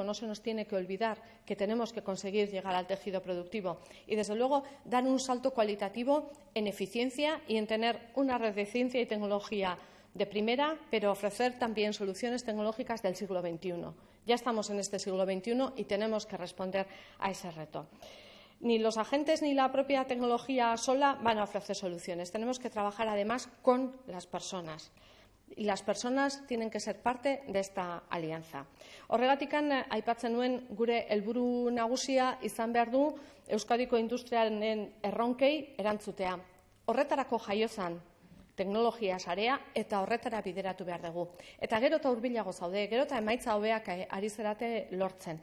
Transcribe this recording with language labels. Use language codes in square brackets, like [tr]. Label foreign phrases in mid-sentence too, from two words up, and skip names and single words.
[es] No se nos tiene que olvidar que tenemos que conseguir llegar al tejido productivo y, desde luego, dar un salto cualitativo en eficiencia y en tener una red de ciencia y tecnología de primera, pero ofrecer también soluciones tecnológicas del siglo XXI. Ya estamos en este siglo XXI y tenemos que responder a ese reto. Ni los agentes ni la propia tecnología sola van a ofrecer soluciones. Tenemos que trabajar, además, con las personas. Y las personas tienen que ser parte de esta alianza. [eu] Horregatikan aipatzen nuen gure helburu nagusia izan behar du Euskadiko industriaren erronkei erantzutea. Horretarako jaiozan teknologia sarea eta horretara bideratu behar dugu. Eta gero eta hurbilago zaude, gero eta emaitza hobeak ari zarete lortzen.